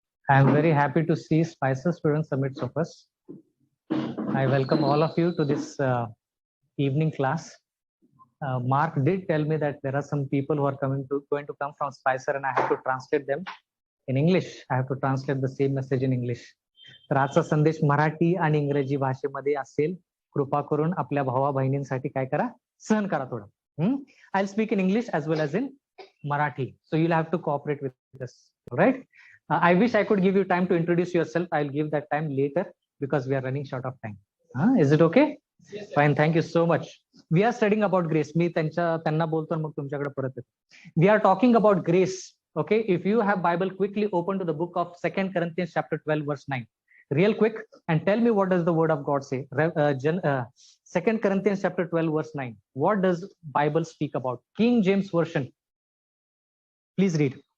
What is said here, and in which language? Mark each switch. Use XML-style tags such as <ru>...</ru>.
<en>I am very happy to see Spicer students amidst of us. I welcome all of you to this evening class. Mark did tell me that there are some people who are going to come from Spicer, and I have to translate them in English. I have to translate the same message in English.</en> <mr>तर आजचा संदेश मराठी आणि इंग्रजी भाषेमध्ये असेल. कृपा करून आपल्या भावा बहिणींसाठी काय करा, सहन करा थोडं.</mr> <en>I speak in English as well as in Marathi. So you'll have to cooperate with us, right? I wish I could give you time to introduce yourself. I'll give that time later because we are running short of time. Is it okay? Yes, sir. Fine. Thank you so much. We are studying about grace.</en> <mr>मी त्यांना बोलतो मग तुमच्याकडे परत येतो.</mr> <en>We are talking about grace. Okay. If you have Bible, quickly open to the book of 2 Corinthians chapter 12 verse 9. Real quick, and tell me what does the word of God say. 2 Corinthians chapter 12 verse 9. What does Bible speak about? King James version. Please read.</en>